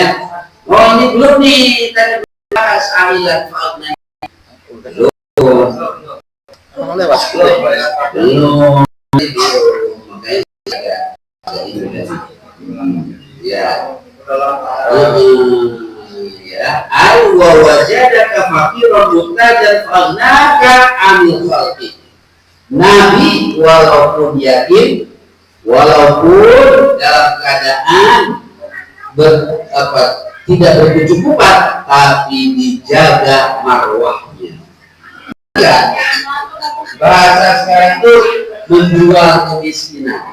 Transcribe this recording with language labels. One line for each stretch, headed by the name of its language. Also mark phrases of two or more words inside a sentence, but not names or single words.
Indonesian: Oh ini belum nih tadi bahas ailan fauna belum lewat belum makanya ya ya
Arabic: أي و وجدك فقيرا محتاجا فأغناك عن الخلق.
Indonesian: Nabi walaupun yatim, walaupun dalam keadaan tidak berkecukupan, tapi dijaga marwahnya. Ya, bahasa sekarang itu menjual kemiskinan.